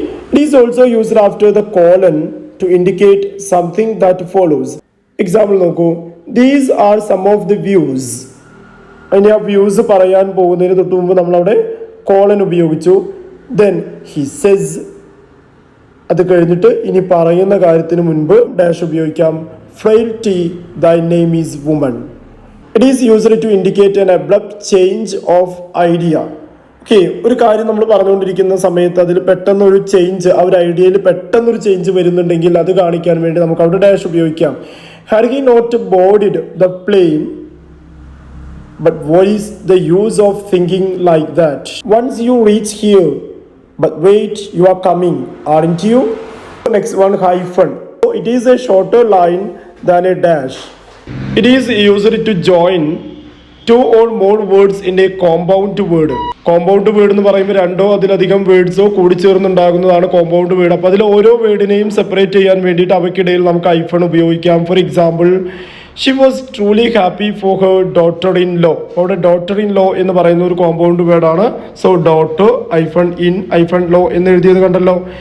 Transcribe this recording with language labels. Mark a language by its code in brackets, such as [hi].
[en] It is also used after the colon to indicate something that follows. [ml] Example നോക്കൂ, [en] These are some of the views. [ml] അതിന് ആ views പറയാൻ പോകുന്നതിന് തൊട്ട് മുമ്പ് നമ്മളവിടെ കോളൻ ഉപയോഗിച്ചു. [en] Then he says. [ml] അത് കഴിഞ്ഞിട്ട് ഇനി പറയുന്ന കാര്യത്തിന് മുൻപ് ഡാഷ് ഉപയോഗിക്കാം. [en] Frailty, thy name is woman. It is used to indicate an abrupt change of idea. [ml] Okay, ഒരു കാര്യം നമ്മൾ പറഞ്ഞുകൊണ്ടിരിക്കുന്ന സമയത്ത് അതിൽ പെട്ടെന്നൊരു ചേഞ്ച്, ആ ഒരു ഐഡിയയിൽ പെട്ടെന്നൊരു ചേഞ്ച് വരുന്നുണ്ടെങ്കിൽ അത് കാണിക്കാൻ വേണ്ടി നമുക്ക് അവിടെ ഡാഷ് ഉപയോഗിക്കാം. [en] Had he not boarded the plane, but what is the use of thinking like that? Once you reach here, but wait, you are coming, aren't you? Next one, hyphen. So it is a shorter line than a dash. It is used to join two or more words in a compound word. [ml] Compound word എന്ന് പറയുമ്പോൾ രണ്ടോ അതിലധികം വേർഡ്സോ കൂടി ചേർന്നുണ്ടാകുന്നതാണ് compound word. അപ്പോൾ അതിൽ ഓരോ വേർഡിനെയും separate ചെയ്യാൻ വേണ്ടിയിട്ട് അവയ്ക്കിടയിൽ നമുക്ക് ഹൈഫൺ ഉപയോഗിക്കാം. [en] For example, she was truly happy for her daughter in law. [ml] അവിടെ ഡോട്ടർ ഇൻ ലോ എന്ന് പറയുന്ന ഒരു കോമ്പൗണ്ട് വേർഡാണ്. [en] so daughter hyphen in hyphen law [ml] എന്ന് എഴുതിയത് കണ്ടല്ലോ.